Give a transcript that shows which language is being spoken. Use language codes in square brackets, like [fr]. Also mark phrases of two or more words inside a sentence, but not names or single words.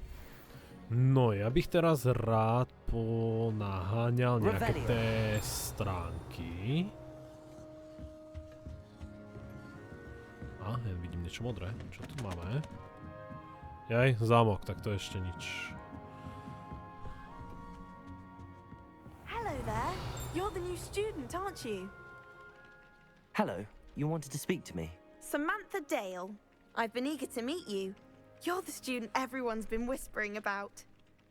[sk] No, ja bych teraz rád ponaháňal nejaké té stránky. Ja vidím niečo modré. Čo tu máme? Jaj, zámok, tak to ešte nič. [en] Hello there. You're the new student, aren't you? Hello, you wanted to speak to me? Samantha Dale. I've been eager to meet you. You're the student everyone's been whispering about.